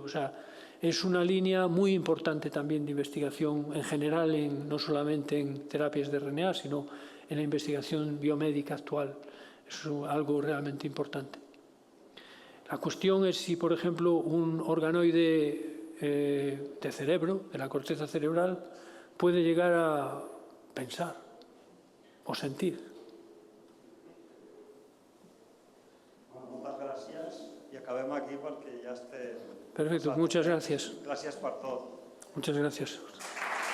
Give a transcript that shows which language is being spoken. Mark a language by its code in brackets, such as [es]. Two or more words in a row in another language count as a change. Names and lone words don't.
[es] O sea, es una línea muy importante también de investigación en general, no solamente en terapias de RNA, sino en la investigación biomédica actual. Es algo realmente importante. La cuestión es si, por ejemplo, un organoide de cerebro, de la corteza cerebral, puede llegar a pensar o sentir. [ca] Moltes gràcies i acabem aquí perquè ja estem... [es] Perfecto, muchas gracias. [ca] Gràcies per tot. [es] Muchas gracias.